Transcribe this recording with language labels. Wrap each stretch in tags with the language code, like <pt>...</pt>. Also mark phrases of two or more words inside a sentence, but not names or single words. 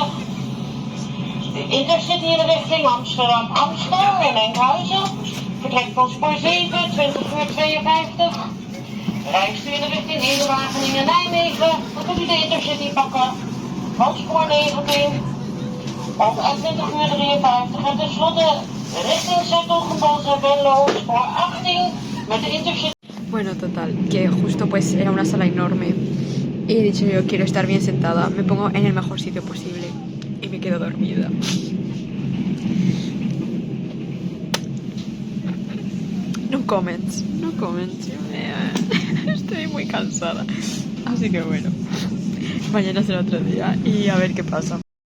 <nl>De Intercity in de richting Amsterdam-Amstel en Enkhuizen vertrekt van spoor 7, 20:52. Reist u in de richting Ede-Wageningen-Nijmegen, dan kunt u de Intercity pakken van spoor 19 om 20:53. En tenslotte richting Zertogenbosch-Venlo, spoor 18 met de Intercity.</nl> <es>Bueno, total, que justo pues era una sala enorme y he dicho yo quiero estar bien sentada, me pongo en el mejor sitio posible y me quedo dormida.</es> <en>No comments.</en> <es>Estoy muy cansada, así que bueno, mañana será otro día y a ver qué pasa.</es>